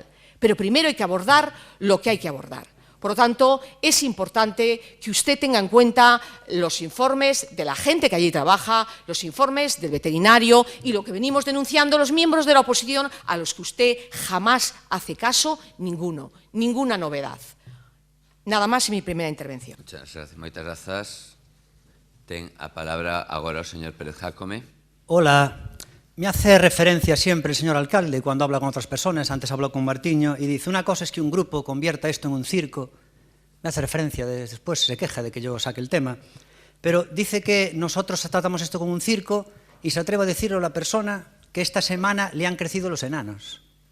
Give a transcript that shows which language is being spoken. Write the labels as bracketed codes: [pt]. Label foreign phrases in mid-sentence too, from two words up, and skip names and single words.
[es] Pero primero hay que abordar lo que hay que abordar. Por lo tanto, es importante que usted tenga en cuenta los informes de la gente que allí trabaja, los informes del veterinario y lo que venimos denunciando los miembros de la oposición, a los que usted jamás hace caso ninguna novedad. Nada más en mi primera intervención. [gl] Moitas grazas. Ten a palabra agora o señor Pérez Jácome. [es] Hola. Me hace referencia siempre el señor alcalde cuando habla con otras personas, antes habló con Martiño, y dice, una cosa es que un grupo convierta esto en un circo, me hace referencia, después se queja de que yo saque el tema, pero dice que nosotros tratamos esto como un circo y se atreve a decirlo a la persona que esta semana le han crecido los enanos.